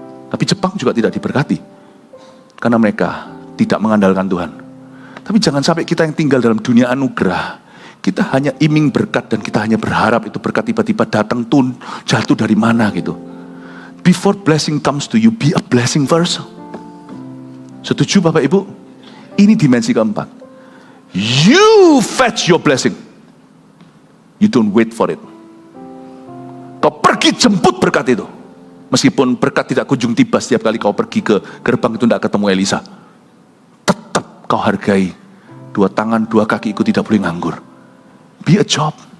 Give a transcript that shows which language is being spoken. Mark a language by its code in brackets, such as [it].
[id] Tapi Jepang juga tidak diberkati karena mereka tidak mengandalkan Tuhan. Tapi jangan sampai kita yang tinggal dalam dunia anugerah, kita hanya iming berkat dan kita hanya berharap itu berkat tiba-tiba datang jatuh dari mana gitu. [en] Before blessing comes to you, be a blessing first. [id] Setuju Bapak Ibu? Ini dimensi keempat. [en] You fetch your blessing. You don't wait for it. [id] Kau pergi jemput berkat itu. Meskipun berkat tidak kunjung tiba setiap kali kau pergi ke gerbang itu tidak ketemu Elisa. Tetap kau hargai. 2 tangan, 2 kaki itu tidak boleh nganggur. [en] Be a job.